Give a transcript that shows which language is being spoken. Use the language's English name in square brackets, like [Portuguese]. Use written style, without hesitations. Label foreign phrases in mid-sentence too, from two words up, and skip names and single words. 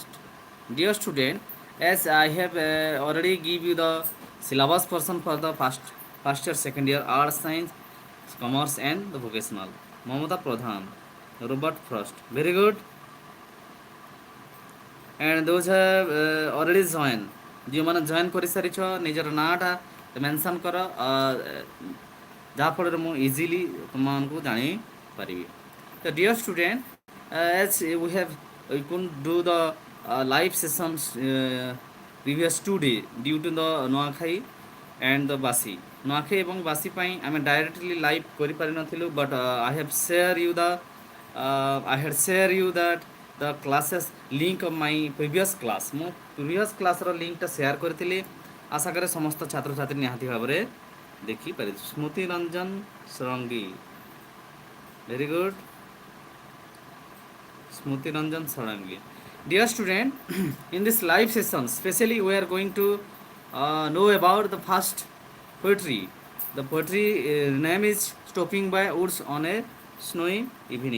[English] Dear student, as I have already give you the syllabus portion for the first year, second year art science, commerce and the vocational. Mamata Pradhan, Robert Frost. Very good. And those have already joined. [Odia] ଯେଉଁମାନେ ଜଏନ୍ କରିସାରିଛ ନିଜର ନାଁଟା ମେନସନ୍ କର, ଯାହାଫଳରେ ମୁଁ ଇଜିଲି ତୁମମାନଙ୍କୁ ଜାଣିପାରିବି. [English] ତ dear student, as we couldn't do the live sessions previous 2 days due to the ନୂଆଖାଇ and the ବାସି. [Odia] ନୂଆଖାଇ ଏବଂ ବାସି ପାଇଁ ଆମେ [English] directly live କରିପାରିନଥିଲୁ, ବଟ୍ I had share you that the classes link of my previous class. [Odia] ମୁଁ [English] previous class [Odia] ର ଲିଙ୍କଟା ସେୟାର କରିଥିଲି. ଆଶା କରେ ସମସ୍ତ ଛାତ୍ରଛାତ୍ରୀ ନିହାତି ଭାବରେ ଦେଖିପାରିବେ. ସ୍ମୃତି ରଞ୍ଜନ ଷଡ଼ଙ୍ଗୀ, [English] very good. Smruti Ranjan Sarangi. Dear student, in this live session, specially we are going to know about the first poetry. The poetry name is Stopping by Woods on a Snowy Evening.